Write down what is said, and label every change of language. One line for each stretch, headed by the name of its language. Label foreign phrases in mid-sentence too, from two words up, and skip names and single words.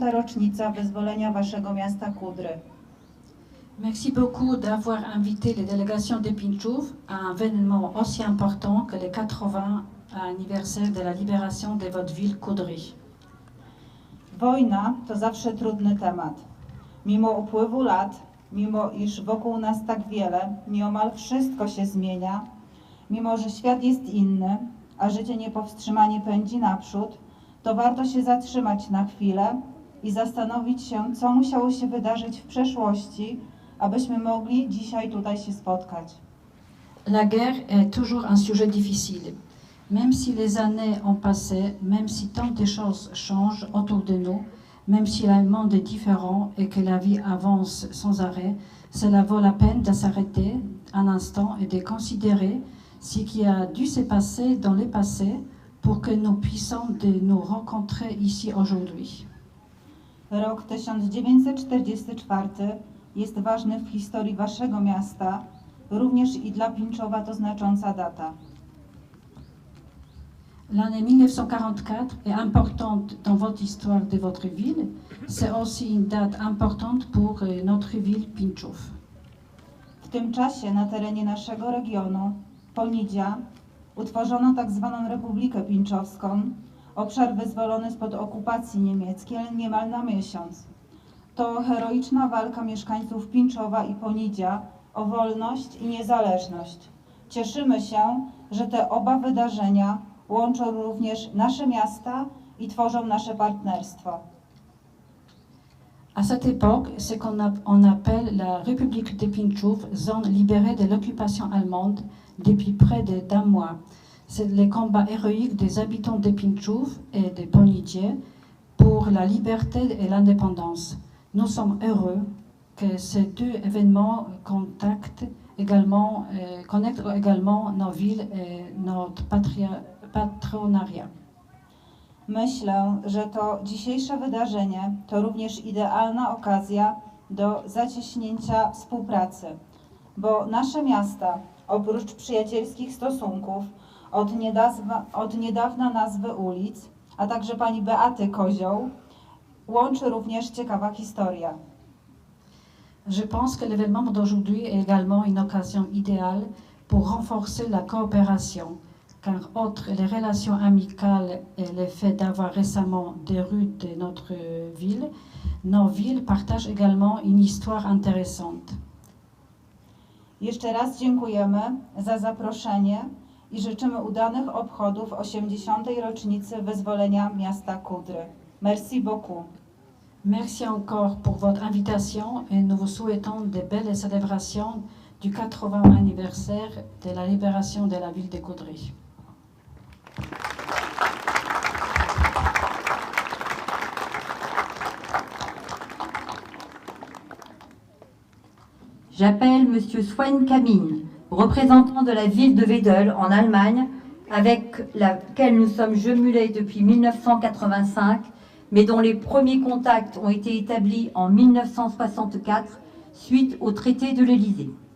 Polish: rocznica wyzwolenia waszego miasta Kudry.
French: Merci beaucoup d'avoir invité les délégations de Pinchów à un événement aussi important que le 80 anniversaire de la libération de votre ville Caudry.
Polish: Wojna to zawsze trudny temat. Mimo upływu lat, mimo iż wokół nas tak wiele, nieomal wszystko się zmienia, mimo że świat jest inny, a życie niepowstrzymanie pędzi naprzód, to warto się zatrzymać na chwilę i zastanowić się, co musiało się wydarzyć w przeszłości, abyśmy mogli dzisiaj tutaj się spotkać.
French: La guerre est toujours un sujet difficile. Même si les années ont passé, même si tant de choses changent autour de nous, même si le monde est différent et que la vie avance sans arrêt, cela vaut la peine de s'arrêter un instant et de considérer ce qui a dû se passer dans le passé pour que nous puissions nous rencontrer ici aujourd'hui.
Polish: Rok 1944 jest ważny w historii waszego miasta, również i dla Pińczowa to znacząca data.
French: L'année 1944 est importante dans votre histoire de votre ville. C'est aussi une date importante pour notre ville Pińczów.
Polish: W tym czasie na terenie naszego regionu, Ponidzia, utworzono tak zwaną Republikę Pińczowską, obszar wyzwolony spod okupacji niemieckiej niemal na miesiąc. To heroiczna walka mieszkańców Pińczowa i Ponidzia o wolność i niezależność. Cieszymy się, że te oba wydarzenia łączą również nasze miasta i tworzą nasze partnerstwo.
French: À cette époque, ce qu'on appelle la République de Pińczów, zone libérée de l'occupation allemande depuis près d'un mois. C'est le combat héroïque des habitants de Pińczów et de Ponidzie pour la liberté et l'indépendance. Nous sommes heureux que ces deux événements connectent également nos villes et notre patronariat.
Polish: Myślę, że to dzisiejsze wydarzenie to również idealna okazja do zacieśnięcia współpracy, bo nasze miasta, oprócz przyjacielskich stosunków, od niedawna nazwy ulic, a także pani Beaty Kozioł, łączy również ciekawa historia.
French: Je pense que l'événement d'aujourd'hui est également une occasion idéale pour renforcer la coopération, car outre les relations amicales et le fait d'avoir récemment des rues de notre ville, nos villes partagent également une histoire intéressante.
Polish: Jeszcze raz dziękujemy za zaproszenie i życzymy udanych obchodów 80. rocznicy wyzwolenia miasta Kudry.
French: Merci beaucoup. Merci encore pour votre invitation et nous vous souhaitons de belles célébrations du 80e anniversaire de la libération de la ville de Coudray. J'appelle Monsieur Swan Kamine, représentant de la ville de Wedel en Allemagne, avec laquelle nous sommes jumelés depuis 1985, mais dont les premiers contacts ont été établis en 1964 suite au traité de l'Élysée.